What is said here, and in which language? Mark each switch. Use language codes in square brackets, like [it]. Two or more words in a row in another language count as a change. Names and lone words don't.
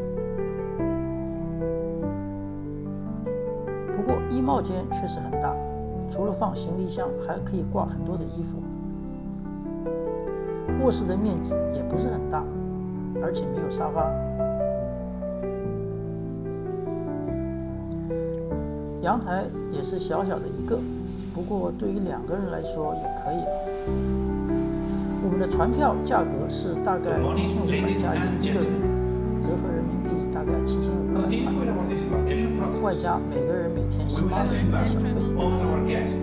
[zh] 不過衣帽間確實很大，除了放行李箱，還可以掛很多的衣服。臥室的面積也不是很大，而且沒有沙發。陽台也是小小的一個，不過對於2個人來說也可以了。我們的船票價格是大概1500加元1個人，折合人民幣大概7500塊，外加每個人每天18元的小費。